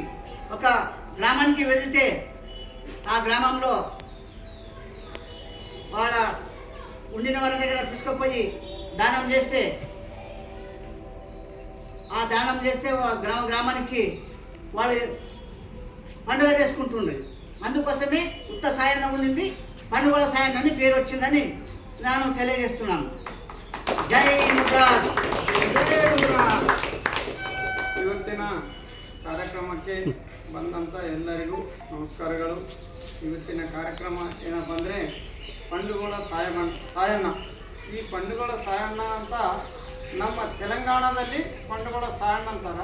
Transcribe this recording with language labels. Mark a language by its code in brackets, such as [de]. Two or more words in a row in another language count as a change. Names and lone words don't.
[te] ఒక గ్రామానికి వెళితే ఆ గ్రామంలో వాళ్ళ ఉండిన వారి దగ్గర తీసుకుపోయి దానం చేస్తే ఆ దానం చేస్తే గ్రామానికి వాళ్ళు పండుగ చేసుకుంటుండ్రు. అందుకోసమే ఉత్త సాయన్న ఉండింది, పండుగల సాయన్న అని పేరు వచ్చిందని నేను తెలియజేస్తున్నాను. [kn] ಜೈ ಮುದ್ರಾಸ್, ಜೈ ಮುದ್ರಾಸ್. ಇವತ್ತಿನ ಕಾರ್ಯಕ್ರಮಕ್ಕೆ ಬಂದಂಥ ಎಲ್ಲರಿಗೂ ನಮಸ್ಕಾರಗಳು. ಇವತ್ತಿನ ಕಾರ್ಯಕ್ರಮ ಏನಪ್ಪ ಅಂದರೆ ಪಂಡುಗಳ ಸಾಯಣ್ಣ. ಈ ಪಂಡುಗಳ ಸಾಯಣ್ಣ ಅಂತ ನಮ್ಮ ತೆಲಂಗಾಣದಲ್ಲಿ ಪಂಡುಗಳ ಸಾಯಣ್ಣ ಅಂತಾರೆ.